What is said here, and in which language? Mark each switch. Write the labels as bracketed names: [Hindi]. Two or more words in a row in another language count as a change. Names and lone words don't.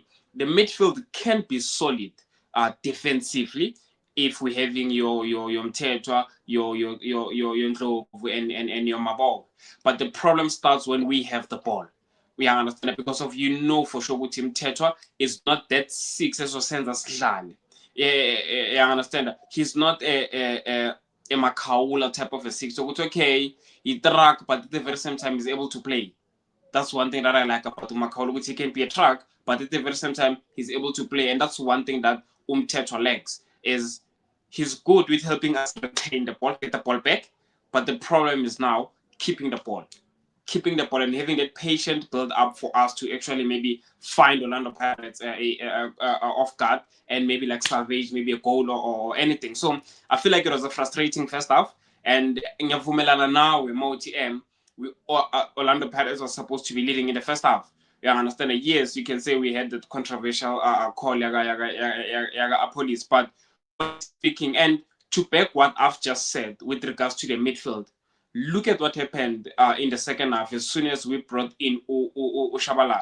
[English] The midfield can be solid defensively if we're having your Mtetwa, your Ndlovu and your Mabov. But the problem starts when we have the ball. We understand it because of for sure Team Mtetwa is not that six as [Zulu] senza sidlale. [English] I understand that. He's not a Makaula type of a six. So it's okay, he track, but at the very same time, he's able to play. That's one thing that I like about Makaula, which he can be a track, but at the very same time, he's able to play. And that's one thing that Tetra lacks, is he's good with helping us retain the ball, get the ball back. But the problem is now keeping the ball. Keeping the ball and having that patient build up for us to actually maybe find Orlando Pirates off guard and maybe like salvage maybe a goal or anything. So I feel like it was a frustrating first half. And [Zulu] ngiyavumelana nawe mo-TM, [English] Orlando Pirates was supposed to be leading in the first half. Yeah, I understand that. Yes, you can say we had that controversial call yaga police, but speaking and to back what I've just said with regards to the midfield, look at what happened in the second half as soon as we brought in Shabalala.